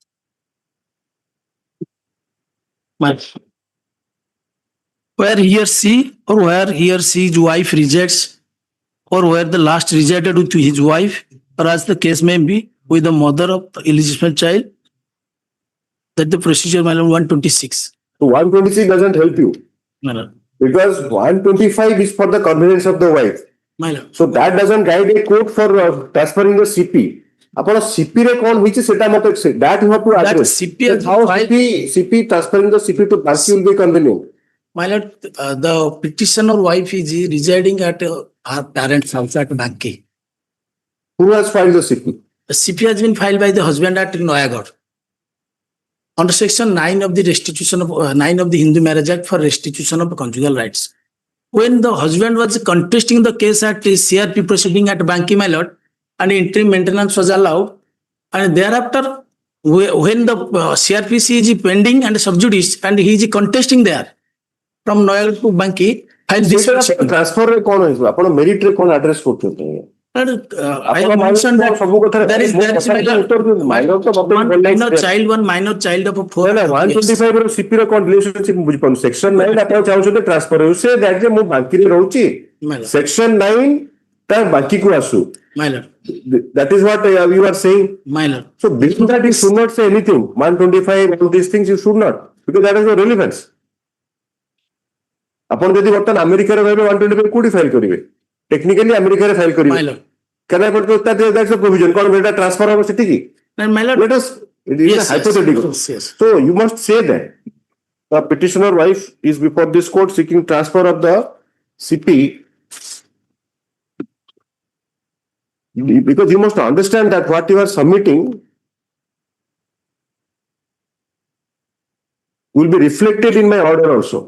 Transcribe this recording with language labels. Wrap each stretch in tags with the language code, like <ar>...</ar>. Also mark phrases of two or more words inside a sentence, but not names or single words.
<en>Where he or she's wife rejects, or where the last resided with his wife, or as the case may be, with the mother of the illegitimate child, that the procedure, my lord, 126. So 126 doesn't help you My lord. because 125 is for the convenience of the wife. My lord. So that doesn't guide a court for transferring the CP.</en> <or>ଆପଣ CP ରେ କଣ ହେଇଛି ସେଟା ମତେ</or> <en>that you have to That address. CP has How filed- CP transferring the CP to Banki will be convenient. My lord, the petitioner wife is residing at her parents' house at Banki. Who has filed the CP? The CP has been filed by the husband at Noyagad. Under section 9 of the restitution of 9 of the Hindu Marriage Act for restitution of conjugal rights. When the husband was contesting the case at the CRP proceeding at Banki, my lord, and interim maintenance was allowed, and thereafter, when the CRPC is pending and sub judice, and he is contesting there from Noyagad to Banki, filed this petition.</en> <or>Transfer ରେ କଣ ହେଇଯିବ ଆପଣ ମେରିଟ ରେ କଣ ଆଡ୍ରେସ କରୁଛନ୍ତି?</or> <en>I have mentioned that</en> <or>ସବୁ କଥାରେ</or> <en>there is one minor child of 4 years.</en> <or>125 ର CP ର କଣ ରିଲେସନସିପ ମୁଁ ବୁଝିପାରୁନି ସେକ୍ସନ 9 ଆପଣ ଚାହୁଁଛନ୍ତି ଟ୍ରାନ୍ସଫର ହେଉ ସେ ଦ୍ୟାଟ ଯେ ମୁଁ ବାଙ୍କିରେ ରହୁଛି</or> <en>My lord.</en> <or>ସେକ୍ସନ 9 ତା ବାଙ୍କିକୁ ଆସୁ</or> <en>My lord. that is what you are saying. My lord. So before that you should not say anything 125 all these things you should not because that has no relevance.</en> <or>ଆପଣ ଯଦି ବର୍ତ୍ତମାନ ଆମେରିକାରେ ରହିବେ 125 କୋଉଠି ଫାଇଲ କରିବେ ଟେକ୍ନିକାଲି ଆମେରିକାରେ ଫାଇଲ କରିବେ</or> <en>My lord. can I put that that's the provision</en> <or>କଣ ଏଟା ଟ୍ରାନ୍ସଫର ହେବ ସେଠିକି</or> <en>And my lord. let us it is a hypothetical Yes. so you must say that the petitioner wife is before this court seeking transfer of the CP. Because you must understand that what you are submitting will be reflected in my order also.</en>